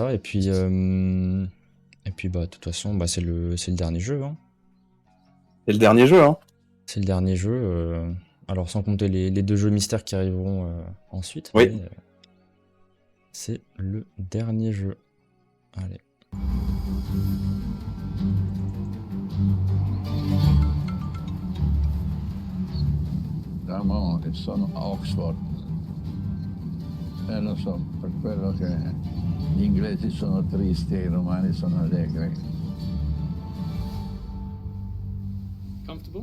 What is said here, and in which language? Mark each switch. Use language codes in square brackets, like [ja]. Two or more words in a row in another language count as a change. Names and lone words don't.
[fr] Et puis de toute façon, c'est le dernier jeu. Hein. C'est le dernier jeu, hein. C'est le dernier jeu. Alors sans compter les 2 jeux mystères qui arriveront ensuite. Oui. Mais, c'est le dernier jeu. Allez. [it] Sono a Oxford e lo so, per quello che gli inglesi sono tristi e i romani sono allegri. Comfortable?